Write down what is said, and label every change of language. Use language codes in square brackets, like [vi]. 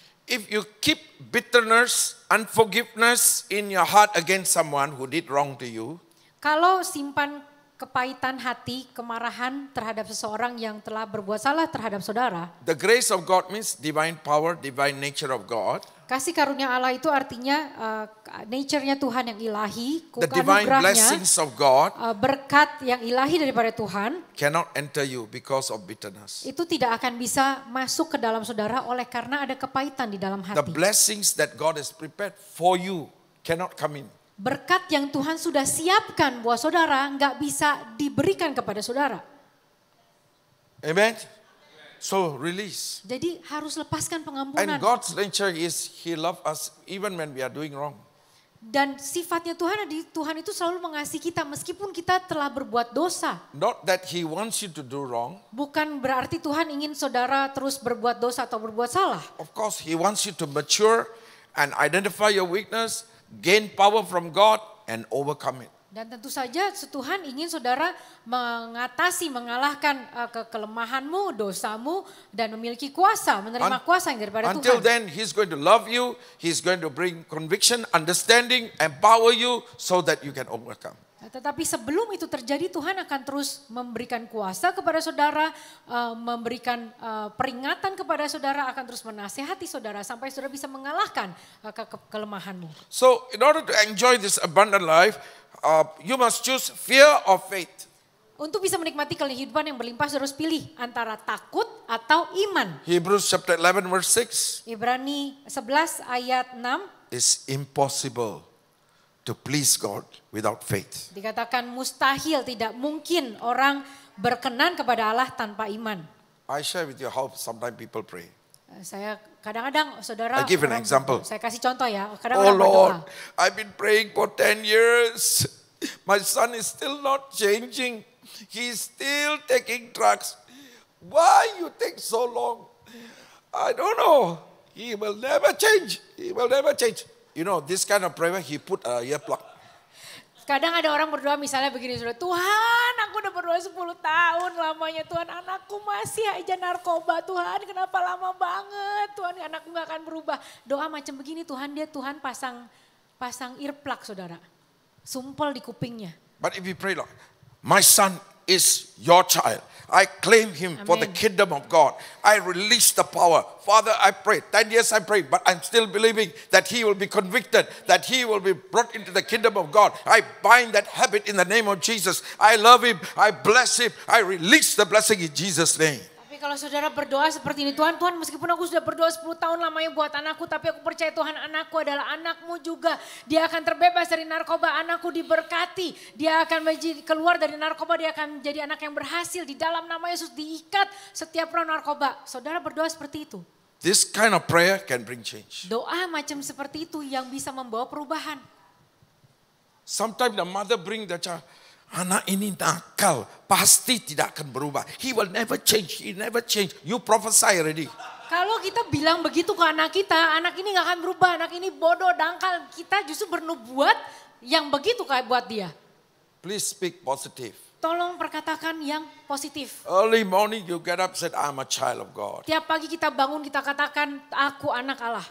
[en] If you keep bitterness, unforgiveness in your heart against someone who did wrong to you, [id] Kalau simpan kepahitan hati, kemarahan terhadap seseorang yang telah berbuat salah terhadap saudara, [en] the grace of God means divine power, divine nature of God. [id] kasih karunia Allah itu artinya nature-nya Tuhan yang ilahi, [en] The divine [id] anugerahnya, [en] blessings of God [id] berkat yang ilahi daripada Tuhan, [en] cannot enter you because of bitterness. [id] itu tidak akan bisa masuk ke dalam saudara oleh karena ada kepahitan di dalam [en] The [id] hati. [en] blessings that God has prepared for you cannot come in. [id] Berkat yang Tuhan sudah siapkan buat saudara nggak bisa diberikan kepada saudara. [en] Amen? So release. [id] Jadi harus lepaskan [en] And [id] pengampunan. [en] God's nature is He loves us even when we are doing wrong. [id] Dan sifatnya Tuhan itu selalu mengasihi kita meskipun kita telah berbuat dosa. [en] Not that He wants you to do wrong. [id] Bukan berarti Tuhan ingin saudara terus berbuat dosa atau berbuat salah. [en] Of course, He wants you to mature and identify your weakness, gain power from God, and overcome it. [id] Dan tentu saja Tuhan ingin saudara mengalahkan kelemahanmu, dosamu, dan memiliki kuasa, menerima kuasa yang daripada [en] Until [id] Tuhan. [en] then, He's going to love you. He's going to bring conviction, understanding, empower you so that you can overcome. [id] Tetapi sebelum itu terjadi, Tuhan akan terus memberikan kuasa kepada saudara, memberikan peringatan kepada saudara, akan terus menasihati saudara sampai saudara bisa mengalahkan kelemahanmu. [en] So, in order to enjoy this abundant life, you must choose fear or faith. [id] Untuk bisa menikmati kehidupan yang berlimpah, saudara harus pilih antara takut atau iman. [en] Hebrews chapter 11 verse 6. [id] Ibrani 11 ayat 6 [en] It's impossible to please God without faith. [id] dikatakan mustahil, tidak mungkin orang berkenan kepada Allah tanpa iman. [en] I share with you how sometimes people pray. [id] Saya kadang-kadang saudara, [en] I give an example. [id] saya kasih contoh ya, kadang [en] Oh [id] orang berdoa. [en] Lord, I've been praying for 10 years. My son is still not changing. He's still taking drugs. Why you take so long? I don't know. He will never change. He will never change. You know, this kind of prayer, he put a earplug. [id] Kadang ada orang berdoa misalnya begini, saudara, Tuhan aku udah berdoa 10 tahun lamanya, Tuhan anakku masih aja narkoba, Tuhan kenapa lama banget, Tuhan anakku gak akan berubah. Doa macam begini Tuhan pasang earplug saudara, sumpel di kupingnya. [en] But if you pray, Lord, my son is your child. I claim him for the Amen. kingdom of God. I release the power. Father, I pray. 10 years I prayed, but I'm still believing that he will be convicted, that he will be brought into the kingdom of God. I bind that habit in the name of Jesus. I love him. I bless him. I release the blessing in Jesus' name. [id] Tapi kalau saudara berdoa seperti ini, Tuhan meskipun aku sudah berdoa 10 tahun lamanya buat anakku, tapi aku percaya Tuhan anakku adalah anakmu juga. Dia akan terbebas dari narkoba, anakku diberkati. Dia akan keluar dari narkoba, dia akan menjadi anak yang berhasil. Di dalam nama Yesus diikat setiap roh narkoba. Saudara berdoa seperti itu. [en] This kind of prayer can bring change. [id] Doa macam seperti itu yang bisa membawa perubahan. [en] Sometimes the mother bring the child. [id] Anak ini nakal, pasti tidak akan berubah. [en] He will never change, he never change. You prophesy already. [id] Kalau kita bilang begitu ke anak kita, anak ini gak akan berubah, anak ini bodoh, dangkal. Kita justru bernubuat yang begitu kayak buat dia. [en] Please speak positive. [id] Tolong perkatakan yang positif. [en] Early morning you get up and said, I'm a child of God. [id] Tiap pagi kita bangun kita katakan aku anak Allah.